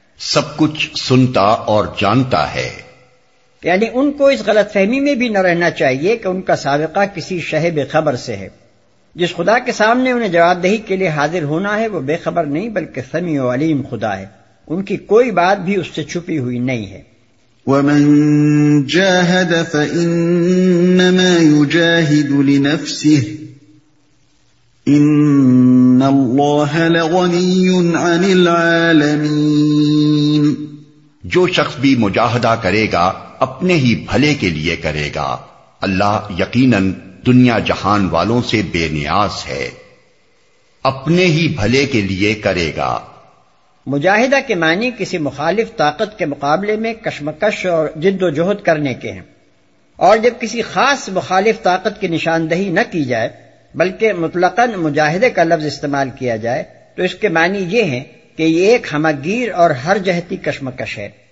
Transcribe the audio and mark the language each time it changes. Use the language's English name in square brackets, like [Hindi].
[Urdu] سب کچھ سنتا اور جانتا ہے یعنی ان کو اس غلط فہمی میں بھی نہ رہنا چاہیے کہ ان کا سابقہ کسی شہ بے خبر سے ہے. جس خدا کے سامنے انہیں جواب دہی کے لیے حاضر ہونا ہے وہ بے خبر نہیں بلکہ سمیع و علیم خدا ہے, ان کی کوئی بات بھی اس سے چھپی ہوئی نہیں ہے. [Arabic] ومن جاهد فإنما يجاهد لنفسه إن الله لغني عن العالمين. [Urdu] جو شخص بھی مجاہدہ کرے گا اپنے ہی بھلے کے لیے کرے گا, اللہ یقیناً دنیا جہان والوں سے بے نیاز ہے. اپنے ہی بھلے کے لیے کرے گا, مجاہدہ کے معنی کسی مخالف طاقت کے مقابلے میں کشمکش اور جد و جہد کرنے کے ہیں, اور جب کسی خاص مخالف طاقت کی نشاندہی نہ کی جائے بلکہ مطلقاً مجاہدے کا لفظ استعمال کیا جائے تو اس کے معنی یہ ہیں کہ یہ ایک ہمگیر اور ہر جہتی کشمکش ہے.